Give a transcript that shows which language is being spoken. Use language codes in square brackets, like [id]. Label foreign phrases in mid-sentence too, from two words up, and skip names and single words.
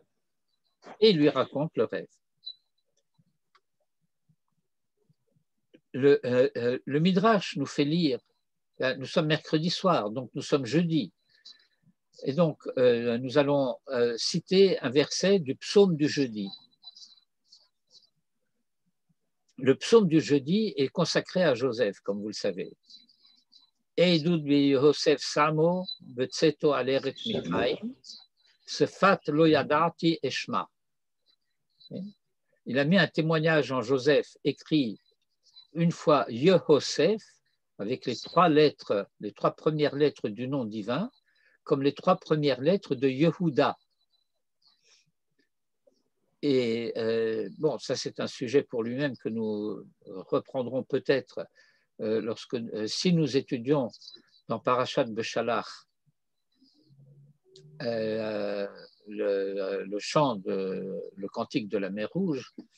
[fr] Et il lui raconte le rêve. Le Midrash nous fait lire, nous sommes mercredi soir, donc nous sommes jeudi, et donc nous allons citer un verset du psaume du jeudi. Le psaume du jeudi est consacré à Joseph, comme vous le savez. [he] עדות ביהוסף שמו בצאתו על ארץ מצרים שפת לא ידעתי אשמע. [fr] Il a mis un témoignage en Joseph écrit une fois Yehosef, avec les trois premières lettres du nom divin, comme les trois premières lettres de Yehuda. Et bon, ça c'est un sujet pour lui-même que nous reprendrons peut-être si nous étudions dans Parashat Beshalach le chant, le cantique de la mer Rouge.